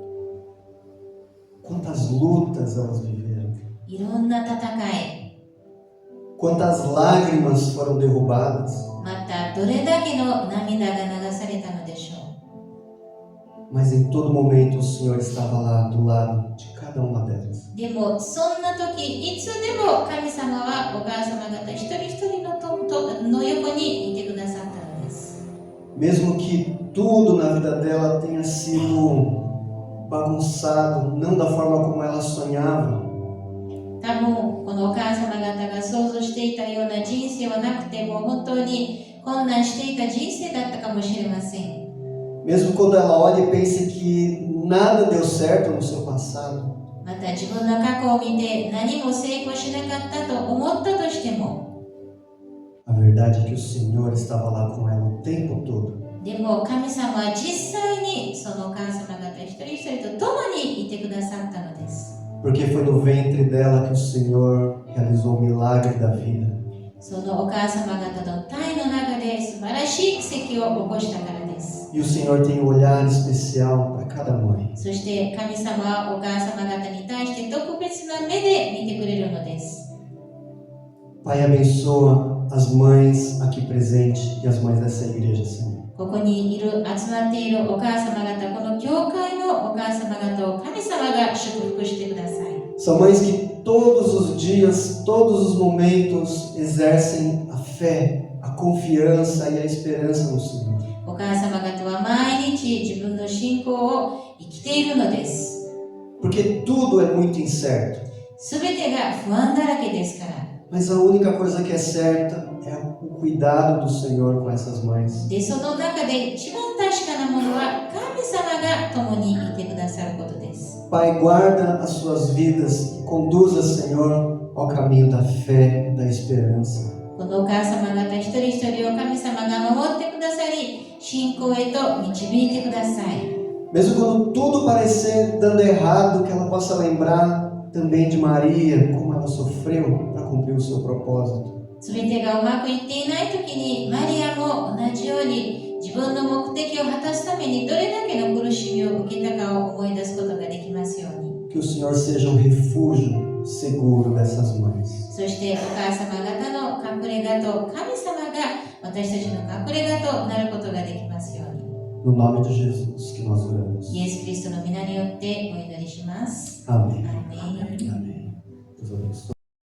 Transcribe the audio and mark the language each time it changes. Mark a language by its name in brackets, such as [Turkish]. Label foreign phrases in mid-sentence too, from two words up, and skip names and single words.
[Portuguese] Quantas lutas elas viveram. [Japanese] いろんな戦い、 [Portuguese] Quantas lágrimas foram derrubadas. [Japanese] またどれだけの涙が流されたのでしょ [Portuguese] Mas em todo momento o Senhor estava lá do lado de cada uma delas. [Japanese] う。でもそんな時いつでも神様はお母様方一人一人の横にいてくださったのです。 [Portuguese] Mesmo que tudo na vida dela tenha sido bagunçado, não da forma como ela sonhava. [Japanese] 多分このお母様方が想像していたような人生はなくて、もう本当に困難していた人生だったかもしれません。 [Portuguese] Mesmo quando ela olha e pensa que nada deu certo no seu passado. [Japanese] また自分の過去を見て何も成功しなかったと思ったとしても、 [Portuguese] A verdade é que o Senhor estava lá com ela o tempo todo. [Japanese] でも神様は実際にそのお母様方一人一人と共にいてくださったのです。 [Portuguese] Porque foi no ventre dela que o Senhor realizou o milagre da vida. [Japanese] そのお母様方の体の中で素晴らしい奇跡を起こしたからです。 [Portuguese] E o Senhor tem um olhar especial para cada mãe. [Japanese] そして神様はお母様方に対して特別な目で見てくれるのです。 [Portuguese] Pai, abençoa as mães aqui presentes e as mães dessa igreja, Senhor. [Japanese] ここにいる集まっているお母様方、この教会のお母様方を神様が祝福してください。 [Portuguese] São mães que todos os dias, todos os momentos exercem a fé, a confiança e a esperança no Senhor. [Japanese] お母様方は毎日自分の信仰を生きているのです。 [Portuguese] Porque tudo é muito incerto. [Japanese] すべてが不安だらけですから。 [Portuguese] Mas a única coisa que é certa é o cuidado do Senhor com essas mães. [Japanese] で、その中で一番確かなものは神様が共にいてくださることです。 [Portuguese] Pai, guarda as suas vidas e conduza, Senhor, ao caminho da fé, da esperança. [Japanese] このお母様方一人一人を神様が守ってくださり、信仰へと導いてください。 [Portuguese] Mesmo quando tudo parecer dando errado, que ela possa lembrar também de Maria, como ela sofreu para cumprir o seu propósito. [Japanese] すべてがうまくいっていないときに、マリアも同じように自分の目的を果たすためにどれだけの苦しみを受けたかを思い出すことができますように。 [Portuguese] Que o Senhor seja um refúgio seguro dessas mães. [Japanese] そしてお母様方の隠れ家と神様が私たちの隠れ家となることができますように。 [Portuguese] No nome de Jesus que nós oramos. [Japanese] イエス・キリストの皆によってお祈りします。 [Portuguese] Amém. [Japanese] アーメン。 [Portuguese] Amém. Deus abençoe.